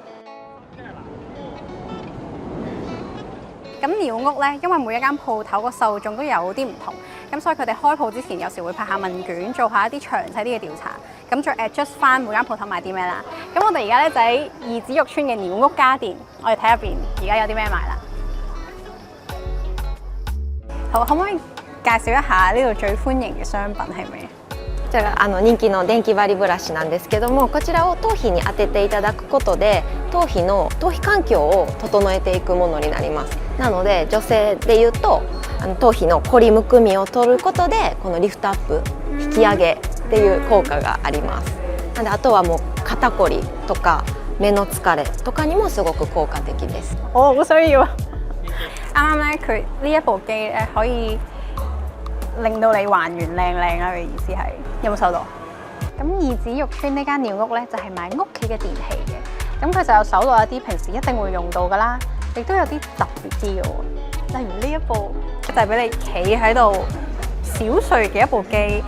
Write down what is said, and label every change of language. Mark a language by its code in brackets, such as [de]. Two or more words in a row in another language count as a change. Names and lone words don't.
[yue] 咁鳥屋咧，因為每一間鋪頭個受眾都有啲唔同，咁所以佢哋開鋪之前有時會派下問卷，做下一啲詳細啲嘅調查，咁再 adjust 翻每間鋪頭賣啲咩啦。咁我哋而家咧就喺二子玉村嘅鳥屋家電，我哋睇入邊而家有啲咩賣啦。好，可唔可以介紹一下呢度最歡迎嘅商品係咩？ [ja] こちらが人気の電気針ブラシなんですけども、こちらを頭皮に当てていただくことで頭皮環境を整えていくものになります。なので女性でいうと頭皮の凝りむくみを取ることでこのリフトアップ引き上げっていう効果があります。なのであとはもう肩こりとか目の疲れとかにもすごく効果的です。 [yue] 我好需要啊！啱啱咧佢呢一部機咧可以令到你還原靚靚啦，嘅意思係有冇收到？咁二子玉村呢間鳥屋咧就係賣屋企嘅電器嘅，咁佢就有搜到一啲平時一定會用到噶啦，亦都有啲特別啲嘅喎，例如呢一部就係俾你企喺度小睡嘅一部機。